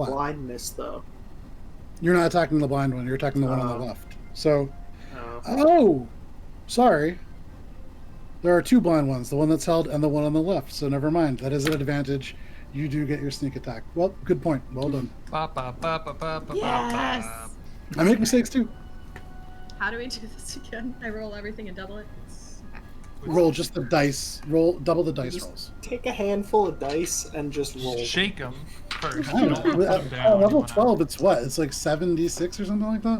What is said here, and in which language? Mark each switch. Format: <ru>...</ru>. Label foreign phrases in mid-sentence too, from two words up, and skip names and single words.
<en>flat. blindness, though? You're not attacking the blind one. You're attacking the one on the left. So, Oh. Sorry. There are 2 blind ones, the one that's held and the one on the left. So never mind. That is an advantage. You do get your sneak attack. Well, good point. Well done. Ba, ba, ba, ba, ba, ba, Yes! ba. I make mistakes too. How do we do this again? I roll everything and double it? Okay. Roll just the dice. Roll double the dice Just rolls. take a handful of dice and just roll. Shake them first. I You don't don't know. put them down. You Level wanna- 12, it's what? It's like 76 or something like that?</en>